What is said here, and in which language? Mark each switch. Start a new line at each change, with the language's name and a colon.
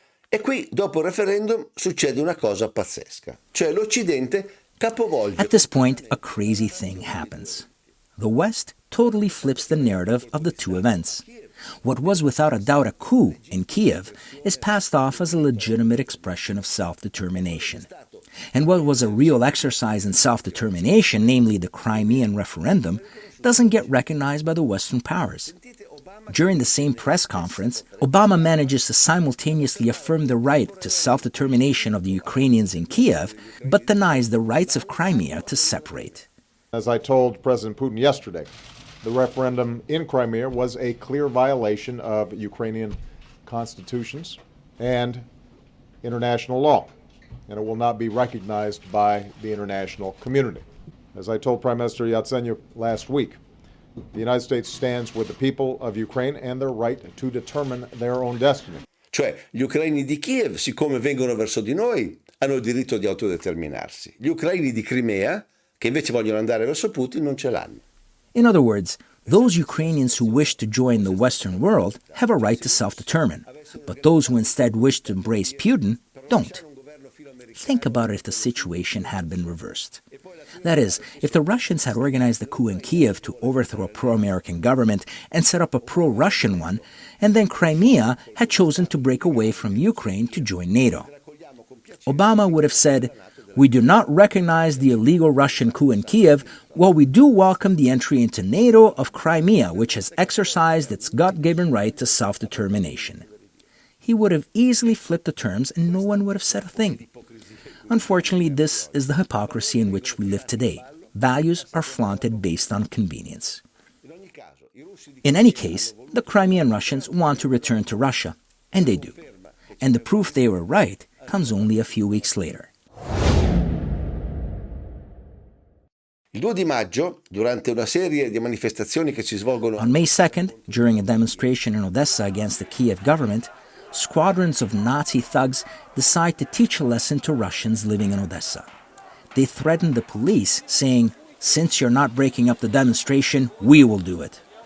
Italian: E qui, dopo il referendum, succede una cosa pazzesca. Cioè l'Occidente capovolge...
English: At this point, a crazy thing happens. The West totally flips the narrative of the two events. What was without a doubt a coup in Kiev is passed off as a legitimate expression of self-determination. And what was a real exercise in self-determination, namely the Crimean referendum, doesn't get recognized by the Western powers. During the same press conference, Obama manages to simultaneously affirm the right to self-determination of the Ukrainians in Kiev, but denies the rights of Crimea to separate. As I told President Putin yesterday, the referendum in Crimea was a clear violation of Ukrainian constitutions and international law, and it will not be recognized by the international community. As I told Prime Minister Yatsenyuk last week, the United States stands with the people of Ukraine and their right to determine their own destiny.
Italian: Cioè, gli ucraini di Kiev, siccome vengono verso di noi, hanno il diritto di autodeterminarsi. Gli ucraini di Crimea, che invece vogliono andare verso Putin, non ce l'hanno.
English: In other words, those Ukrainians who wish to join the Western world have a right to self-determine, but those who instead wish to embrace Putin don't. Think about it if the situation had been reversed. That is, if the Russians had organized the coup in Kiev to overthrow a pro-American government and set up a pro-Russian one, and then Crimea had chosen to break away from Ukraine to join NATO. Obama would have said, "We do not recognize the illegal Russian coup in Kiev, while we do welcome the entry into NATO of Crimea, which has exercised its God-given right to self-determination." He would have easily flipped the terms and no one would have said a thing. Unfortunately, this is the hypocrisy in which we live today. Values are flaunted based on convenience. In any case, the Crimean Russians want to return to Russia, and they do. And the proof they were right comes only a few weeks later.
Italian: Il 2 di maggio, durante una serie di manifestazioni che si svolgono...
English: On May 2nd, during a demonstration in Odessa against the Kiev government, squadrons of Nazi thugs decide to teach a lesson to Russians living in Odessa. They threaten the police, saying, "Since you're not breaking up the demonstration, we will do it."